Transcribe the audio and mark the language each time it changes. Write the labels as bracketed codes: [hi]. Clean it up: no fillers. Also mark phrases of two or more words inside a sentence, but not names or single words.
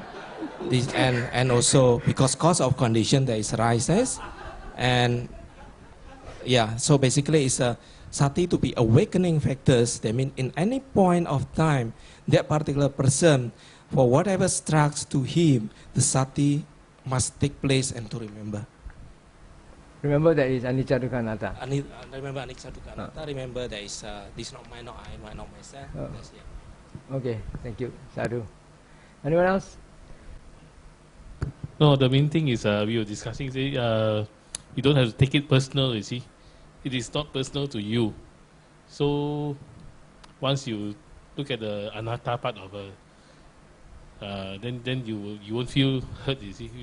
[en] This and also because cause of condition there is rises, and yeah. So basically, it's a sati to be awakening factors. That mean in any point of time, that particular person, for whatever strikes to him, the sati must take place and to remember. Remember that is [pi] anicca dukkha anatta. [en] Remember [pi] anicca dukkha anatta. [en] Remember that is this not mine, not I, not myself. That's it. Okay, thank you. Sadhu. Anyone else? No, the main thing is we were discussing, you don't have to take it personal, you see. It is not personal to you. So once you look at the anatta part of then you won't feel hurt, you see.